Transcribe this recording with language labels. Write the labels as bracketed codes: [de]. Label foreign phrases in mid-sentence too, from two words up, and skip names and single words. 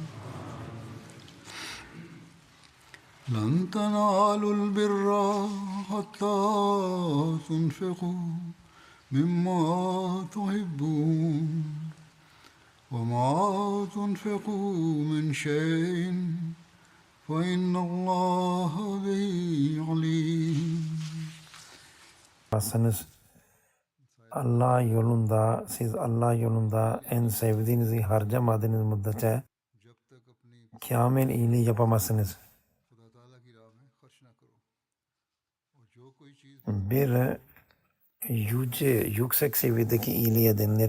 [ar] لن تنالوا البر حتى تنفقوا مما تحبون وما تنفقوا من شيء فإن الله به عليم. [tr] Allah yolunda, siz Allah yolunda en sevdiğinizi harcamadığınız müddetçe kamil iyiliği yapamazsınız. Bir yüksek seviyedeki iyiliğe denilir.